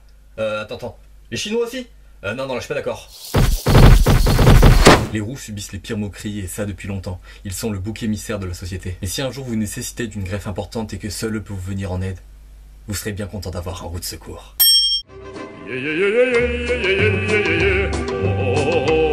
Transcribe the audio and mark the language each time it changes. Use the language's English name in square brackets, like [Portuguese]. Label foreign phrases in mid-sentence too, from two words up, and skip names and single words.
[French] Attends. Les chinois aussi? Non, je suis pas d'accord. Les roux subissent les pires moqueries et ça depuis longtemps. Ils sont le bouc émissaire de la société. Et si un jour vous nécessitez d'une greffe importante et que seul eux peut vous venir en aide, vous serez bien content d'avoir un roux de secours. Yeah, yeah, yeah, yeah, yeah, yeah, yeah, yeah, yeah. Oh, oh, oh.